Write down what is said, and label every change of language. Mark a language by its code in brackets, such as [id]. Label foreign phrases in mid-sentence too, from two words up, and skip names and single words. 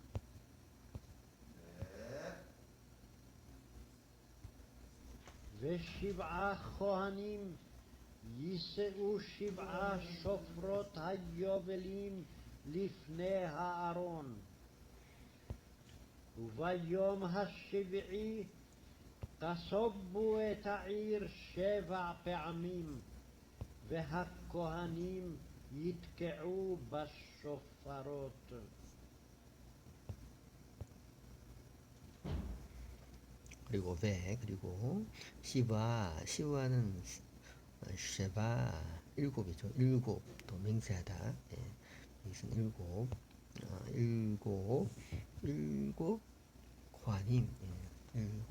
[he] ו7 כהנים יישאו 7 שופרות היובלים לפני הארון. וביום השביעי תסובו את העיר 7 פעמים, והכהנים יתקעו בשופרות. [ko] 그리고 그리고 시바는 쉐바 일곱이죠. 일곱 또 맹세하다. 예. 이것은 일곱 관임. 예.